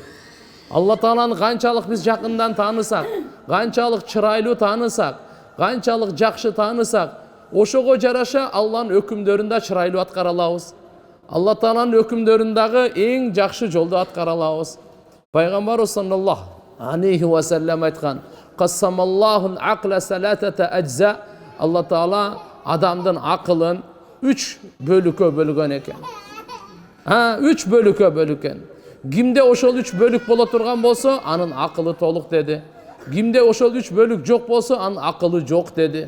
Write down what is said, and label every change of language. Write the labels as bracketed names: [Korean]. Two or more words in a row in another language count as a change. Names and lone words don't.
[Kyrgyz] Алла Тааланы канчалык биз жакындан таанысак, канчалык чырайлуу таанысак, канчалык жакшы таанысак, ошого жараша Алланын өкүмдөрүн да чырайлуу аткара алабыз. Алла Тааланын өкүмдөрүн дагы эң жакшы жолдо аткара алабыз. Пайгамбарыбыз [Arabic] صلى الله عليه وسلم [Kyrgyz] айткан: [Arabic] "قسم الله العقل ثلاثة أجزاء". [Kyrgyz] Алла Таала адамдын акылын 3 бөлүккө бөлгөн экен. 3 бөлүккө бөлгөн. Кимде ошол 3 бөлүк боло турган болсо, анын акылы толук деди. Кимде ошол 3 бөлүк жок болсо, анын акылы жок деди.